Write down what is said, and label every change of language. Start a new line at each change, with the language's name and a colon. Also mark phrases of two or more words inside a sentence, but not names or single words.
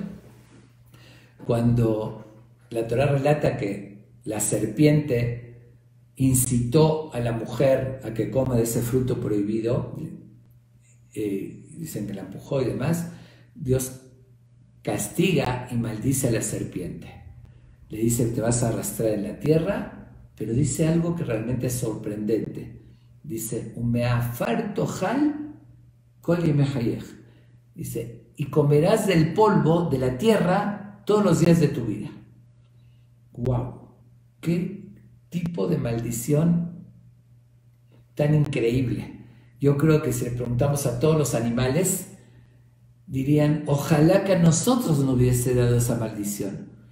Spanish: Cuando la Torá relata que la serpiente incitó a la mujer a que coma de ese fruto prohibido, dicen que la empujó y demás, Dios castiga y maldice a la serpiente. Le dice que te vas a arrastrar en la tierra, pero dice algo que realmente es sorprendente. Dice,
Hebrew: ועפר תאכל כל ימי.
Spanish: Dice, y comerás del polvo de la tierra todos los días de tu vida. ¡Wow! ¡Qué tipo de maldición tan increíble! Yo creo que si le preguntamos a todos los animales, dirían, ojalá que a nosotros no hubiese dado esa maldición.